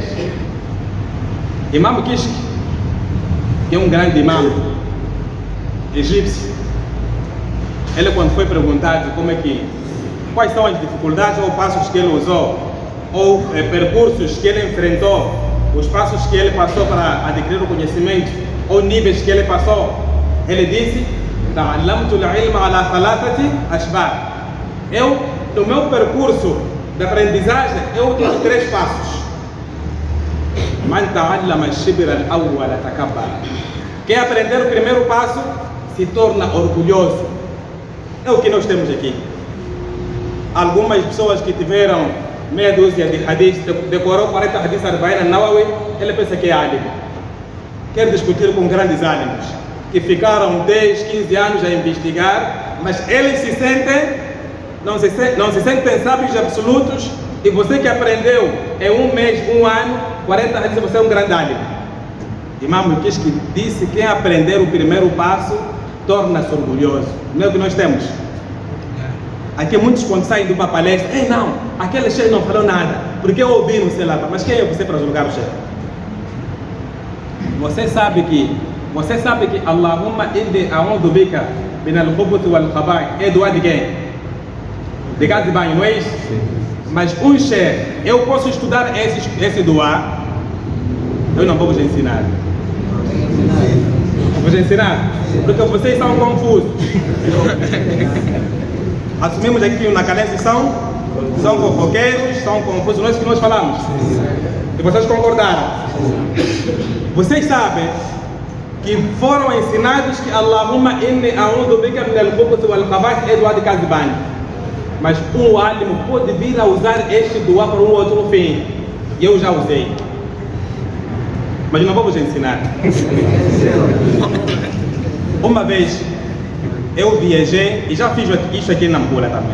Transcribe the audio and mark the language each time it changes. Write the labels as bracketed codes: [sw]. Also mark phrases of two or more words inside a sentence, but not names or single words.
[pt] Imam Kishk, que é um grande imam egípcio, ele quando foi perguntado quais são as dificuldades ou passos que ele usou, ou percursos que ele enfrentou, os passos que ele passou para adquirir o conhecimento, ou níveis que ele passou, ele disse: [ar] "تعلمت العلم على ثلاثة أشبار." [pt] No meu percurso de aprendizagem, eu tive 3 passos. [ar] من تعلم الشبر الأول تكبر. [pt] Quem aprender o primeiro passo se torna orgulhoso. É o que nós temos aqui. Algumas pessoas que tiveram meia dúzia de hadiths, decorou 40 hadiths arba'in an-Nawawi, ele pensa que é alim. Quer discutir com grandes álimos que ficaram 10, 15 anos a investigar, mas eles não se sentem sábios absolutos, e você que aprendeu em um mês, um ano, 40 hadiths, você é um grande alim. Imam Kishk disse que quem aprender o primeiro passo torna-se orgulhoso. Não é o que nós temos? Aqui muitos quando saem de uma palestra, não, aquele chefe não falou nada, porque eu ouvi, não sei lá, mas quem é você para julgar o chefe? Você sabe que [ar] اللهم إني أعوذ بك من الخبث والخبائث [pt] é doar de quem? De casa de banho, não é isso? Sim. Mas um chefe, eu posso estudar esse doar? Eu não vou vos ensinar. Vou vos ensinar? Porque vocês são confusos. Assumimos aqui que na Calense são fofoqueiros, são confusos, não é isso que nós falamos? E vocês concordaram? Vocês sabem que foram ensinados que [ar] اللهم إني أعوذ بك من الخبث والخبائث [pt] é doar de casa de banho. Mas um álimo pode vir a usar este doar para um outro fim. E eu já usei. Mas não vou vos ensinar. Uma vez eu viajei, e já fiz isso aqui em Nampula também.